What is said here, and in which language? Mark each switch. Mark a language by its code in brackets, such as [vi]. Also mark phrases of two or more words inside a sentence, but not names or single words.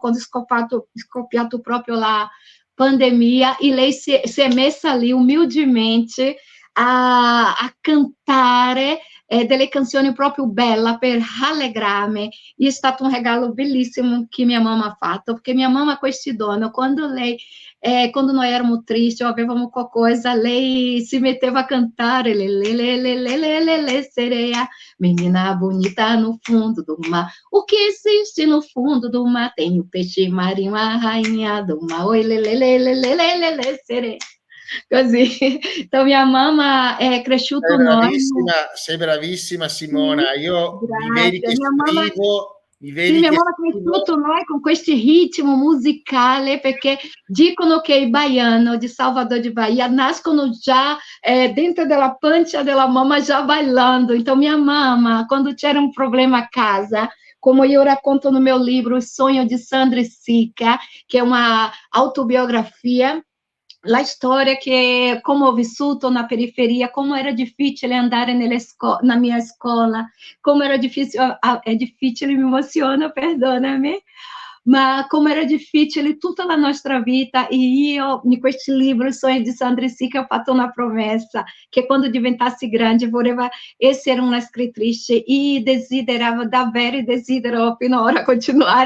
[it] Quando è scoppiato proprio la pandemia, e lei si è messa lì umildemente a cantare delle canzoni proprio belle per rallegrarmi. E è stato un regalo bellissimo che mia mamma ha fatto, perché mia mamma, questi dono, quando noi eravamo tristi o avevamo qualcosa, lei si metteva a cantare, [pt] sereia, menina bonita no fundo do mar, o que existe no fundo do mar? Tem o peixe marinho, a rainha do mar, oi, sereia. [it] Così. Então, mia mamma è cresciuto noi. Sei bravissima Sì, Simona. Io mi vedi grazie. che Mia mamma, scrivo, mi sì, vedi mia che mamma ha scrivo. cresciuto noi con questo ritmo musicale, perché dicono che i baiano di Salvador de Bahia nascono già dentro della pancia della mamma già bailando. [pt] Então, minha mamma, [it] quando c'era un problema a casa, [pt] como eu racconto no meu livro O Sonho de Sandra Sica, que é uma autobiografia, [it] la storia che come ho vissuto na periferia, come era difficile andare na mia scuola, come era difficile, è difficile, mi emoziono, perdonami, ma come era difficile tutta la nostra vita. E io, in questo libro, Il sogno di Sandra Sica, ho fatto una promessa, che quando diventassi grande voleva essere una scrittrice e desideravo davvero, desidero finora continuare.